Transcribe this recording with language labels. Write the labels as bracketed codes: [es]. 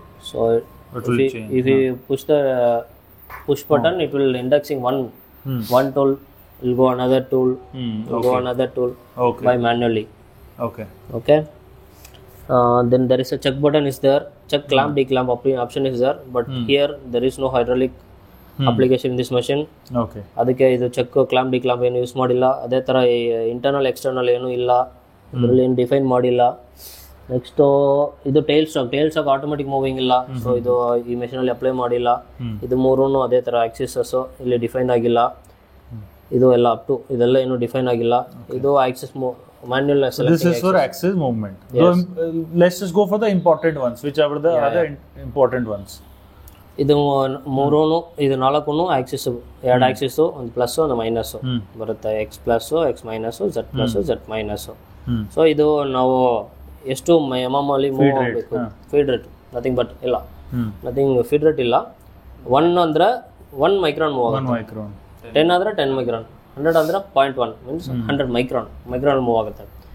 [en] So if you push the push button, it will indexing one tool, will go another tool, will go another tool by manually. Okay. Then there is a check button is there. Check clamp declamp option is there, but here there is no hydraulic application in this machine. [kn] ಅದಕ್ಕೆ ಇದು check clamp ಡಿಕ್ಲಾಂಪ್ ಏನು use ಮಾಡಿಲ್ಲ. ಅದೇ ಥರ internal external ಏನೂ ಇಲ್ಲ, ಇದರಲ್ಲಿ ಏನು ಡಿಫೈನ್ ಮಾಡಿಲ್ಲ. ನೆಕ್ಸ್ಟು ಇದು ಟೈಲ್ ಸ್ಟಾಕ್ ಆಟೋಮೆಟಿಕ್ ಮೂವಿಂಗ್ ಇಲ್ಲ, ಸೊ ಇದು ಈ ಮೆಷಿನಲ್ಲಿ ಅಪ್ಲೈ ಮಾಡಿಲ್ಲ. ಇದು ಮೂರೂ ಅದೇ ಥರ ಆಕ್ಸಿಸಸ್ಸು ಇಲ್ಲಿ ಡಿಫೈನ್ ಆಗಿಲ್ಲ. ಇದು ಎಲ್ಲ ಅಪ್ ಟು ಇದೆಲ್ಲ ಏನು ಡಿಫೈನ್ ಆಗಿಲ್ಲ. [en] ಇದು axis manual selecting. This is for axis movement. Yes. So, let's just go for the important ones, whichever the other important ones. [kn] ಇದು ಮೂರೂ ಇದು 4 ಆಕ್ಸಿಸ್, 2 ಆಕ್ಸಿಸು, ಒಂದು ಪ್ಲಸ್ ಒಂದು ಮೈನಸ್ ಬರುತ್ತೆ. X plus, X minus, Z plus, Z minus. So ಇದು ನಾವು ಎಷ್ಟು mm ಅಲ್ಲಿ ಮೂವ್ ಆಗಬೇಕು. ಫೀಡ್ ರೇಟ್ ನಥಿಂಗ್ ಬಟ್ ಇಲ್ಲ, ನಥಿಂಗ್ ಫೀಡ್ ರೇಟ್ ಇಲ್ಲ. 1 ಅಂದರೆ 1 ಮೈಕ್ರಾನ್ ಮೂವ್ ಆಗುತ್ತೆ, 10 ಆದರೆ 10 ಮೈಕ್ರಾನ್, 100 ಅಂದರೆ 0.1 ಮೀನ್ಸ್ 100 ಮೈಕ್ರಾನ್ ಮೂವ್ ಆಗುತ್ತೆ.